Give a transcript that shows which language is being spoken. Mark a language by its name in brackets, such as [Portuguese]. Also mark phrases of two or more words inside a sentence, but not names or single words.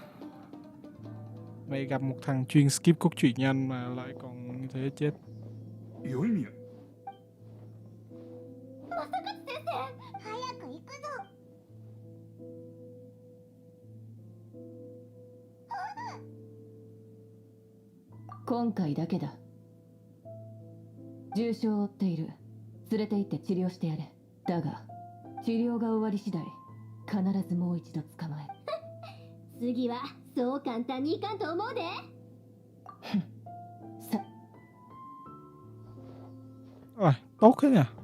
[Vietnamese] Mày gặp một thằng chuyên skip cốt truyện nhanh mà lại còn như thế chết. [Japanese] Hôm 回だけだ。重傷を負っている。連れて行って治療してやれ。だが、治療が終わり次第、必ずもう一度捕まえ。次はそう簡単にいかんと思うで。 [Vietnamese] Rồi, tốt thế nhỉ.